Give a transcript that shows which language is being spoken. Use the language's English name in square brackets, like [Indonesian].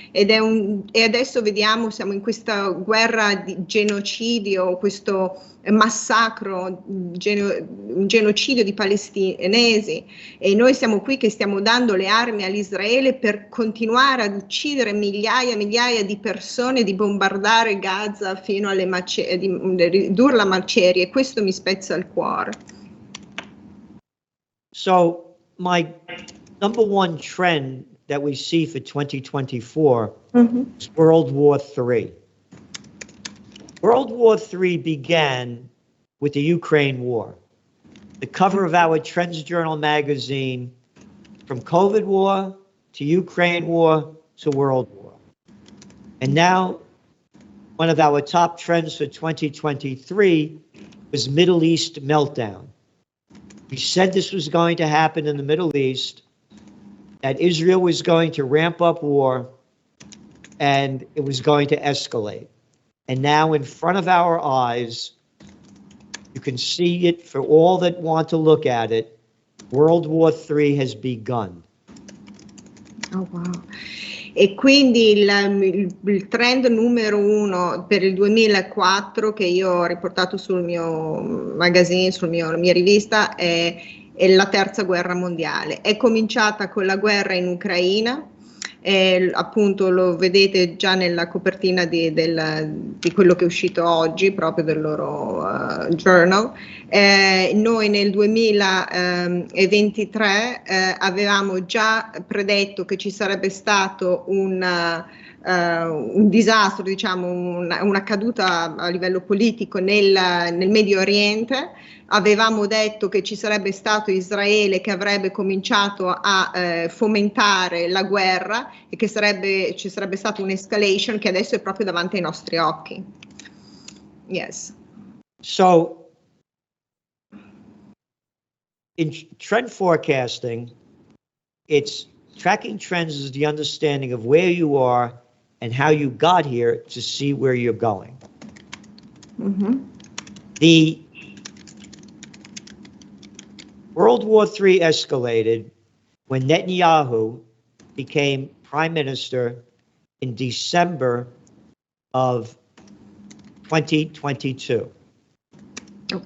[Italian] E adesso vediamo, siamo in questa guerra di genocidio, questo massacro, un genocidio di palestinesi, e noi siamo qui che stiamo dando le armi all'Israele per continuare ad uccidere migliaia e migliaia di persone, di bombardare Gaza fino alle macerie, di ridurla a macerie, e questo mi spezza il cuore. [English] So my number one trend that we see for 2024 is World War III. World War III began with the Ukraine war. The cover of our Trends Journal magazine, from COVID war to Ukraine war to World War. And now, one of our top trends for 2023 was Middle East meltdown. We said this was going to happen in the Middle East, that Israel was going to ramp up war, and it was going to escalate. And now in front of our eyes, you can see it for all that want to look at it. World War III has begun. Oh, wow. [Italian] E quindi il trend numero 1 per il 2004 che io ho riportato sul mio magazine, sulla mia rivista, è la terza guerra mondiale. È cominciata con la guerra in Ucraina. Appunto lo vedete già nella copertina di quello che è uscito oggi, proprio del loro journal. Noi nel 2023 avevamo già predetto che ci sarebbe stato un disastro, diciamo, una caduta a livello politico nel Medio Oriente. Avevamo detto che ci sarebbe stato Israele che avrebbe cominciato a fomentare la guerra e che ci sarebbe stata un'escalation che adesso è proprio davanti ai nostri occhi. [English] Yes. So, in trend forecasting, it's tracking trends is the understanding of where you are and how you got here to see where you're going. The World War III escalated when Netanyahu became prime minister in December of 2022. Okay.